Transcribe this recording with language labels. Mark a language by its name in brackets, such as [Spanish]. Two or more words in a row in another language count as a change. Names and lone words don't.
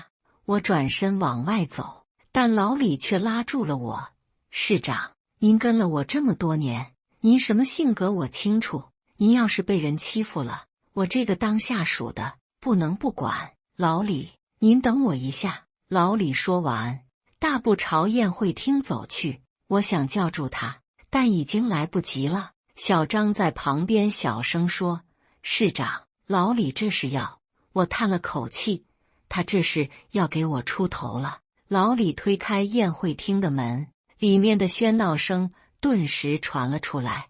[Chinese] 我轉身往外走，但老李卻拉住了我。市長，您跟了我這麼多年，您什麼性格我清楚。您要是被人欺負了，我這個當下屬的不能不管。老李，您等我一下。老李說完，大步朝宴會廳走去。我想叫住他，但已經來不及了。小張在旁邊小聲說：“市長，老李這是要……”我嘆了口氣，他這是要給我出頭了。老李推開宴會廳的門，裡面的喧鬧聲頓時傳了出來。